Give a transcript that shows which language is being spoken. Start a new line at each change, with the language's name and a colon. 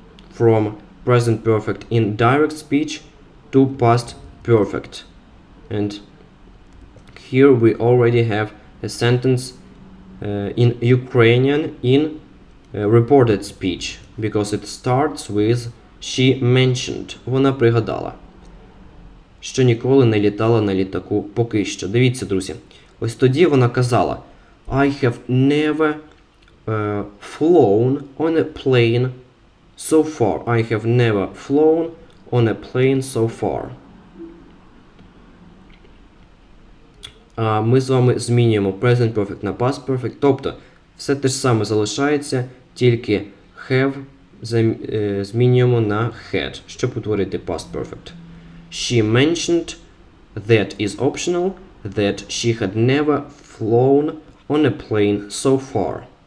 English: From present perfect in direct speech to past perfect. And here we already have a sentence in Ukrainian in reported speech, because it starts with she mentioned.
Ukrainian: Вона пригадала, що ніколи не літала на літаку поки що. Дивіться, друзі, ось тоді вона казала
English: I have never flown on a plane so far. I have never flown on a plane so far.
Ukrainian: Ми з вами змінюємо present perfect на past perfect. Тобто, все те ж саме залишається, тільки have змінюємо на had, щоб утворити past perfect.
English: She mentioned that is optional, that she had never flown on a plane so far.